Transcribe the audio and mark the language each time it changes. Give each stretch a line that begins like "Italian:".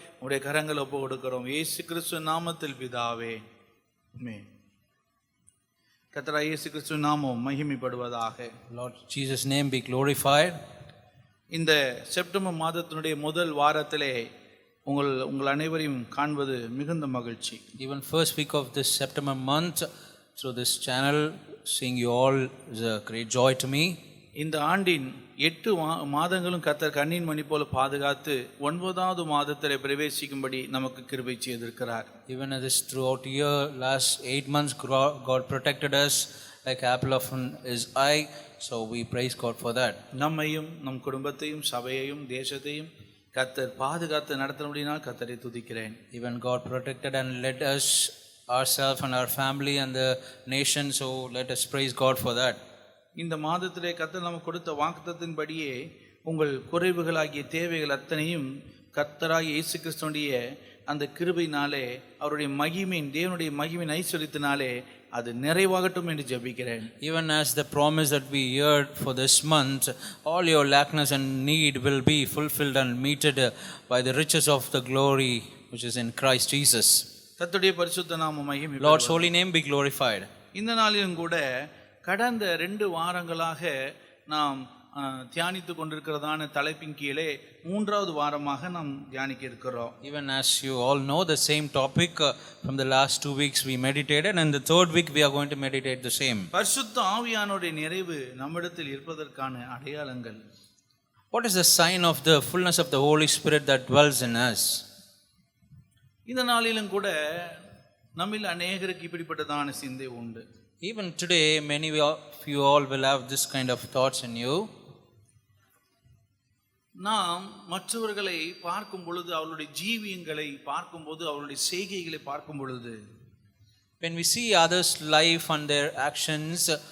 Tamil: உடைய கரங்கள் ஒப்பு கொடுக்கிறோம் இயேசு கிறிஸ்து நாமத்தில் பிதாவே ஆமென். கர்த்தராகிய இயேசு கிறிஸ்து நாமம் மகிமைப்படுவதாக.
English: Lord Jesus' name be glorified.
Tamil: இந்த செப்டம்பர் மாதத்தினுடைய முதல் வாரத்திலே உங்கள் அனைவரையும் காண்பது மிகுந்த மகிழ்ச்சி.
English: Even first week of this September month, through this channel, seeing you all is a great joy to me.
Tamil: இந்த ஆண்டின் 8 மாதங்களும் கர்த்தர் கண்ணின் மணி போல பாதுகாத்து 9வது மாதத்திலே பிரவேசிக்கும்படி நமக்கு கிருபை செய்திருக்கிறார்.
English: Even as this throughout year, last 8 months, God protected us like apple of his eye. So we praise God for that.
Tamil: நம்மையும் நம் குடும்பத்தையும் சபையையும் தேசத்தையும் கர்த்தர் பாதுகாத்து நடத்தினபடினால் கர்த்தரை துதிக்கிறேன்.
English: Even God protected and led us, ourselves and our family and the nation. So let us praise God for that.
Tamil: இந்த மாதத்திலே கர்த்தர் நமக்கு கொடுத்த வாக்குத்தத்தின்படியே உங்கள் குறைவுகளாகிய தேவைகள் அத்தனையும் கர்த்தராகிய இயேசு கிறிஸ்துவினுடைய அந்த கிருபையினாலே அவருடைய மகிமையின் தேவனுடைய மகிமையின் ஐஸ்வரியத்தினாலே அது நிறைவாகட்டும் என்று ஜெபிக்கிறேன்.
English: Even as the promise that we heard for this month, all your lackness and need will be fulfilled and meted by the riches of the glory which is in Christ Jesus.
Tamil: கர்த்தருடைய பரிசுத்த நாமம் மகிமைப்படுவதாக.
English: Lord's holy name be glorified.
Tamil: இந்த நாளிலும் கூட கடந்த 2 வாரங்களாக நாம் தியானித்து கொண்டிருக்கிறதான தலைப்பின் கீழே 3வது வாரமாக நாம் தியானிக்க இருக்கிறோம்.
English: Even as you all know, the same topic from the last 2 weeks we meditated, and the 3rd week we are going to meditate the same.
Tamil: பரிசுத்த ஆவியானவருடைய நிறைவு நம்மிடத்தில் இருப்பதற்கான அடையாளங்கள்.
English: What is the sign of the fullness of the Holy Spirit that dwells in us?
Tamil: இந்த நாளிலும் கூட நம்மில் அநேகருக்கு இப்படிப்பட்டதான சிந்தை உண்டு.
English: Even today, many of you all will have this kind of thoughts in you.
Tamil: நாம் மற்றவர்களை பார்க்கும் பொழுது, அவர்களுடைய ஜீவியங்களை பார்க்கும்போது, அவர்களுடைய செய்கைகளை பார்க்கும் பொழுது,
English: When we see others' life and their actions,